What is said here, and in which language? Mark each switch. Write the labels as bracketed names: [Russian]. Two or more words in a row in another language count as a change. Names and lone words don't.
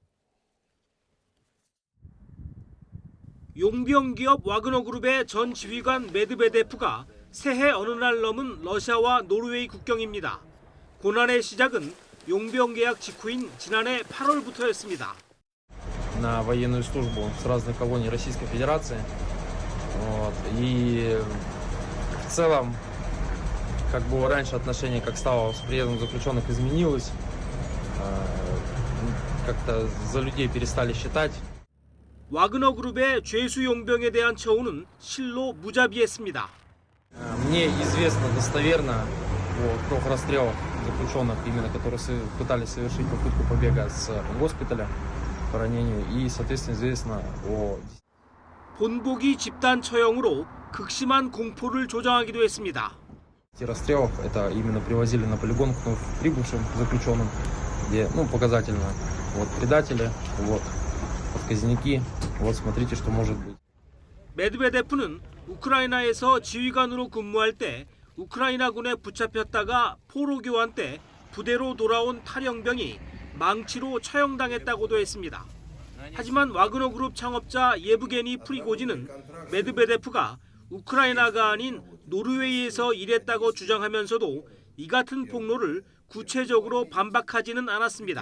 [Korean] 용병 기업 와그너 그룹의 전 지휘관 메드베데프가 새해 어느 날 넘은 러시아와 노르웨이 국경입니다. 고난의 시작은 용병 계약 직후인 지난해 8월부터였습니다. [Russian] На военную службу с разных колоний Российской Федерации. И в целом, как было раньше, отношение как стало с приездом заключенных изменилось. Как-то за людей перестали считать. [Korean] 와그너 그룹의 죄수 용병에 대한 처우는 실로 무자비했습니다. [Russian] Мне известно достоверно о 3 расстрелах заключенных, именно которые пытались совершить попытку побега с госпиталя по ранению, и, соответственно, известно о... [Korean] 본보기 집단 처형으로 극심한 공포를 조장하기도 했습니다. [Russian] расстрелов это именно привозили на полигон к прибывшим заключенным, где, показательно, предатели, отказники, смотрите, что может быть. [Korean] 메드베데프는 우크라이나에서 지휘관으로 근무할 때 우크라이나군에 붙잡혔다가 포로 교환 때 부대로 돌아온 탈영병이 망치로 처형당했다고도 했습니다. 하지만 와그너 그룹 창업자 예브게니 프리고진은 메드베데프가 우크라이나가 아닌 노르웨이에서 일했다고 주장하면서도 이 같은 폭로를 구체적으로 반박하지는 않았습니다.